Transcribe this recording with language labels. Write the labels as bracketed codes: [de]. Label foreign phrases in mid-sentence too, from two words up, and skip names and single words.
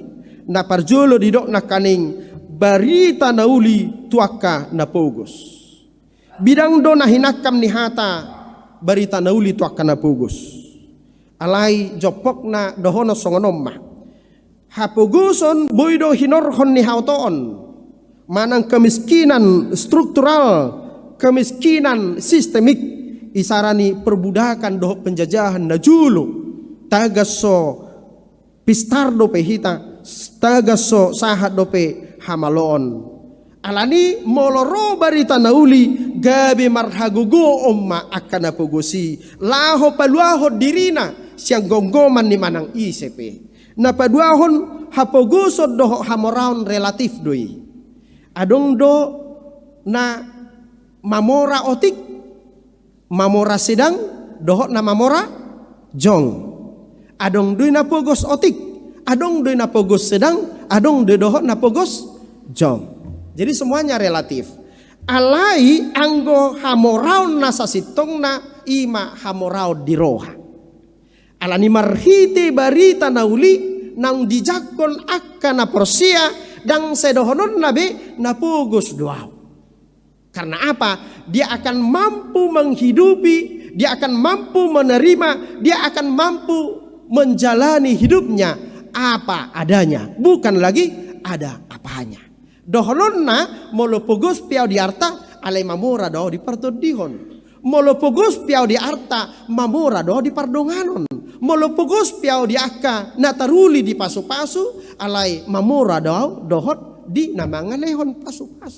[bbc] Na parjolo didok na kaning barita nauli tuaka na pogos. Bidang do na hinakam ni hata barita nauli tuaka na pogos. Alay jopok na dohono songonomma. Hapogoson boydo hinorhon ni hautoon. Manang [id] kemiskinan struktural, kemiskinan sistemik [bbc] isarani perbudakan doh penjajahan na julu. Tagaso pistar dope hita, tagaso sahat dope hamalon. Alani moloro barita nauli gabi marhagugo omma akan apogosi. Laho paluaho dirina siang gonggoman ni manang ICP. Na paduahon hapogosod doho hamoraon relatif doi. Adong do na mamora otik, mamora sedang, doho na mamora jong. Adong doi na pogos otik, adong doi na pogos sedang, adong doi doho na pogos jong. [id] Jadi semuanya relatif. [bbc] Alai anggo hamoraon na sasitong na ima hamoraon di roha. Alani marhiti barita nauli nang dijakon akan na porsia dang sedohonon nabe na pogos doaw. [id] Karena apa? Dia akan mampu menghidupi, dia akan mampu menerima, dia akan mampu menjalani hidupnya apa adanya, bukan lagi ada apanya. [bbc] Doholonna molo pogos piau di arta alai mamora do di partodihon. Molo pogos piau di arta mamora do di pardonganon. Molo pogos piau di akka nataruli di pasu-pasu alai mamora do dohot di namangalehon pasu-pasu.